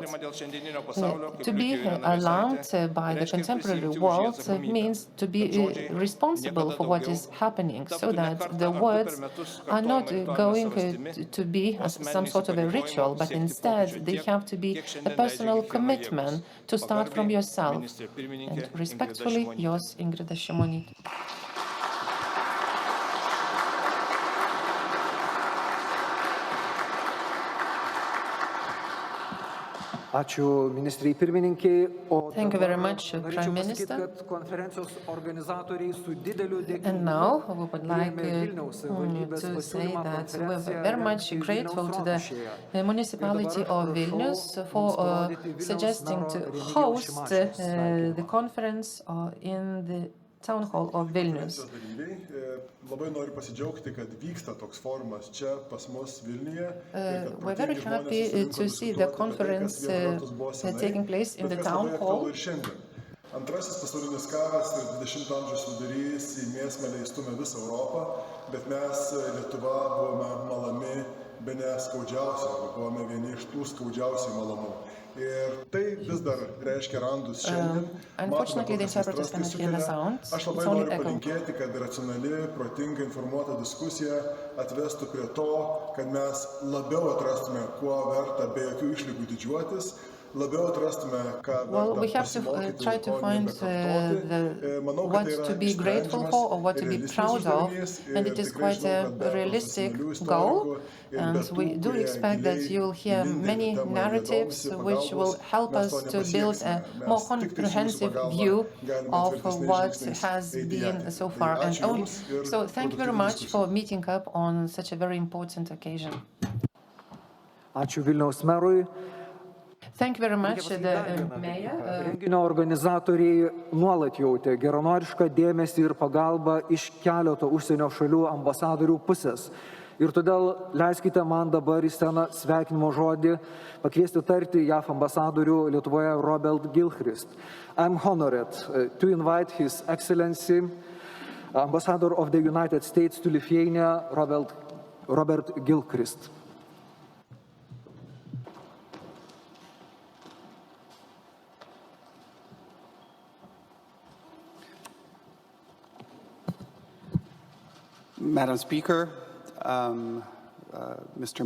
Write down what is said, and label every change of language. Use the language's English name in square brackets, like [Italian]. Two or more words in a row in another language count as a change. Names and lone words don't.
[English] To be alarmed by the contemporary world means to be responsible for what is happening, so that the words are not going to be some sort of a ritual, but instead they have to be a personal commitment to start from yourself. And respectfully, yours, Ingrida Šimonytė. [Lithuanian] Ačiū ministrei pirmininkiai. [English] Thank you very much, Prime Minister. And now we would like to say that we're very much grateful to the municipality of Vilnius for suggesting to host the conference in the Town Hall of Vilnius. [Lithuanian] Labai noriu pasidžiaugti, kad vyksta toks forumas čia pas mus Vilniuje. [English] We're very happy to see the conference taking place in the Town Hall. [Lithuanian] Antrasis pasaulinis karas ir 20 amžiaus vidurys į mėsmalę įstumė visą Europą, bet mes Lietuva buvome malami bene skaudžiausi, buvome vieni iš tų skaudžiausių malamų. Ir tai vis dar reiškia randus šiandien. [English] Unfortunately, the interpreters cannot hear the sound. [Lithuanian] Aš labai noriu palinkėti, kad racionali, protinga, informuota diskusija atvestų prie to, kad mes labiau atrastume, kuo verta be jokių išlygų didžiuotis, labiau atrastume, ką [English] Well, we have to try to find what to be grateful for or what to be proud of, and it is quite a realistic goal. And we do expect that you will hear many narratives which will help us to build a more comprehensive view of what has been so far. And so thank you very much for meeting up on such a very important occasion. [Lithuanian] Ačiū Vilniaus merui. [English] Thank you very much, the mayor. [Lithuanian] Renginio organizatoriai nuolat jautė geranorišką dėmesį ir pagalbą iš keleto užsienio šalių ambasadorių pusės. Ir todėl leiskite man dabar į sceną sveikinimo žodį pakviesti tarti JAF ambasadorių Lietuvoje Robert Gilchrist. [English] I'm honored to invite His Excellency, Ambassador of the United States to Lithuania, Robert Gilchrist. Madam Speaker, Mr.